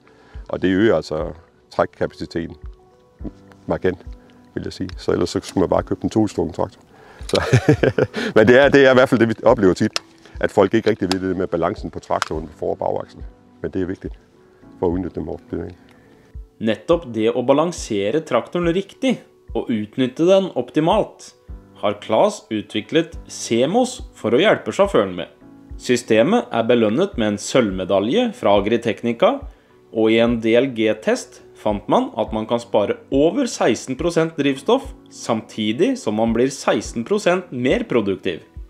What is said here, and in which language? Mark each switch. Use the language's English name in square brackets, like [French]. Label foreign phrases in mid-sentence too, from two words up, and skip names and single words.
[Danish] Og det øger altså trækkapaciteten markant, vil jeg sige. Så ellers så skulle man bare købe en tohjulstrukket traktor. Men det er i hvert fald det, vi oplever tit, at folk ikke rigtig ved det med balancen på traktoren på for- og bagakslen. Men det er vigtigt for at udnytte dem opbygning. [Norwegian] Nettopp det å balansere traktoren riktig og utnytte den optimalt har Claes utviklet Semos for å hjelpe sjåføren med. Systemet er belønnet med en sølvmedalje fra Agritechnica, og i en DLG-test fant man at man kan spare over 16% drivstoff, samtidig som man blir 16% mer produktiv.